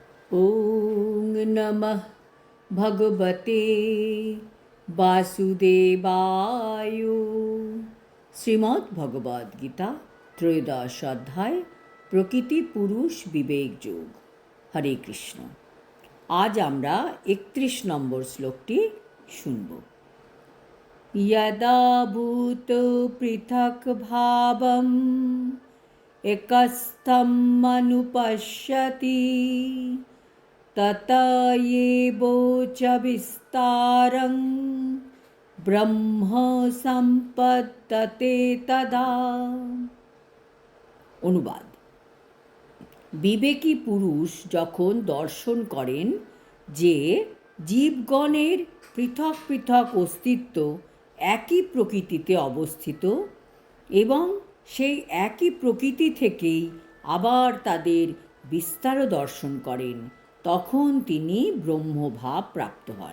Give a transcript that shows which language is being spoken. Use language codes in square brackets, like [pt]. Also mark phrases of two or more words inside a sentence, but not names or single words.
[sa] ওং নমঃ ভগবতে বাসুদেবায়। [bn] শ্রীমদ্ ভগবদ গীতা ত্রয়োদশ অধ্যায় প্রকৃতি পুরুষ বিবেক যোগ। হরে কৃষ্ণ। আজ আমরা 31 নম্বর শ্লোকটি শুনব। [sa] यदा भूत पृथक् भावम् एकस्थमनुपश्यति तत एवोच विस्तारं ब्रह्म सम्पद्यते तदा। [bn] অনুবাদ: বিবেকী পুরুষ যখন দর্শন করেন যে জীবগণের পৃথক পৃথক অস্তিত্ব একই প্রকৃতিতে অবস্থিত এবং সেই একই প্রকৃতি থেকেই আবার তাদের বিস্তারও দর্শন করেন, তখন তিনি ব্রহ্মভাব প্রাপ্ত হন।